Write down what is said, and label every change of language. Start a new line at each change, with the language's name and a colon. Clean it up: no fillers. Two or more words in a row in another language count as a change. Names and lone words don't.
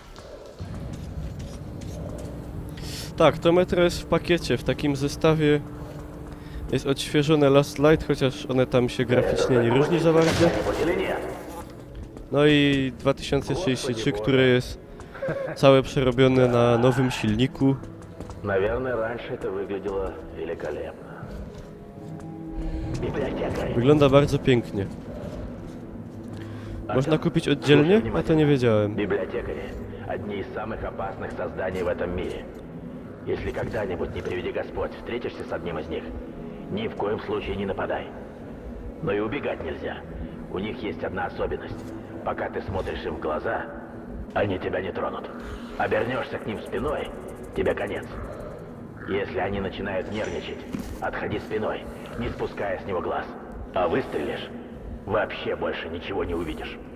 Polish: Tak, to metro jest w pakiecie, w takim zestawie jest odświeżone Last Light, chociaż one tam się graficznie nie różni za bardzo. No i 2033, które jest całe przerobione na nowym silniku.
Russian: Наверное, раньше это выглядело великолепно. Библиотека.
Polish: Wygląda bardzo pięknie. Można kupić oddzielnie? A to nie wiedziałem.
Russian: Библиотекари – одни из самых опасных созданий в этом мире. Если когда-нибудь, не приведи Господь, встретишься с одним из них, ни в коем случае не нападай. Но и убегать нельзя. У них есть одна особенность. Пока ты смотришь им в глаза, они тебя не тронут. Обернешься к ним спиной, тебе конец. Если они начинают нервничать, отходи спиной, не спуская с него глаз. А выстрелишь, вообще больше ничего не увидишь.